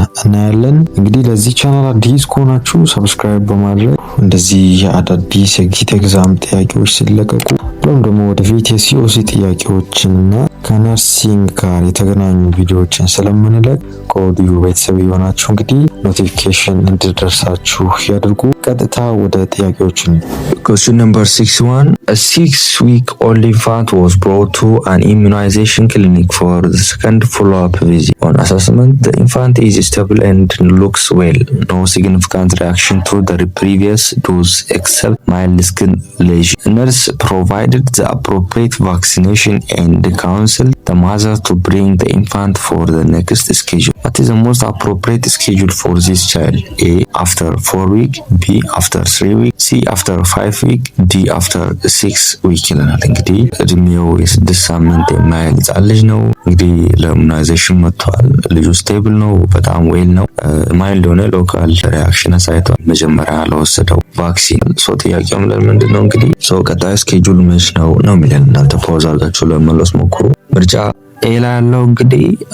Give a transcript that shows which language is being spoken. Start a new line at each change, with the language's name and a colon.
Amharic: እናያለን። እንግዲህ ለዚህ ቻናል አዲስ ከሆናችሁ ሰብስክራይብ በማድረግ እንደዚህ የአዳዲስ የጂት ኤግዛም ጥያቄዎች ሲለቀቁ ብሎም ደግሞ ወደፊት የሲኦሲ ጥያቄዎችንና ከነርሲንግ ጋር የተገናኙ ቪዲዮዎችን ስለምንለቅ ከወዲሁ ቤተሰብ የሆናችሁ እንግዲህ ኖቲፊኬሽን እንዲደርሳችሁ ያድርጉ። ቀጥታ ወደ ጥያቄዎችን
English: Question number 61. A 6-week-old infant was brought to an immunization clinic for the second follow-up visit. On assessment, the infant is stable and looks well. No significant reaction to the previous dose except mild skin lesion. Nurse provided the appropriate vaccination and counseled the mother to bring the infant for the next schedule. What is the most appropriate schedule for this child? A. After 4 weeks, B. After 3 weeks, C. After 5 weeks, D. After 6 weeks
Amharic: ይለናል። እንግዲህ እድሜው የ6 ሳምንት የማይል ህጻን ልጅ ነው። እንግዲህ ለኢሙናይዜሽን መጥቷል። ልጁ ስቴብል ነው፣ በጣም ዌል ነው። ማይልድ የሆነ ሎካል ሪአክሽን አሳይቷል መጀመሪያ ለወሰደው ቫክሲን። ጥያቄው ምንድን ነው እንግዲህ ቀጣይ ስኬጁል መች ነው የሚለን። እናንተ ፖዝ አድርጋችሁ ለመመለስ ሞክሩ። ምርጫ ኤ ላይ ያለው እንግዲህ